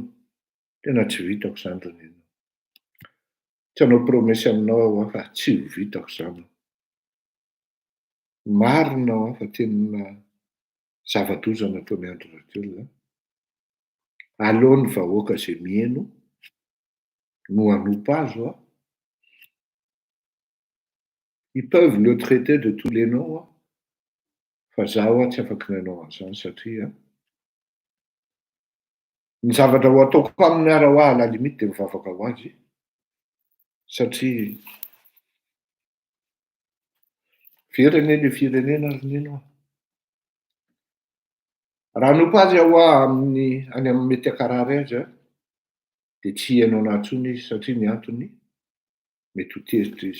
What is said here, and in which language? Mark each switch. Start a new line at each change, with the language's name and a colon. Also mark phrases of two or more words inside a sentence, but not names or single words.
Malagasy: Tena tsy vitako zany renena. Tsy hanao promesy aminao aho fa tsy ho vitako zany. Marina aho fa tena zava-doza nataon'ny Andry Rajoelina. Aleo ny vahoaka izay mihaino no hanompa azy aho.
French: Ils peuvent le traiter de tous les noms.
Malagasy: Fa zaho tsy afaky nanao an'izany satria ny zavatra ho ataoko aminy ara ho ahy
French: à la limite
Malagasy: de mivavaka ho azy. Satria very anie le firenena ary neno. Raha hanompa azy aho any amin'ny mety akarary azy de tsy hihaino anahy intsony izy satria ny antony mety ho tezitra izy.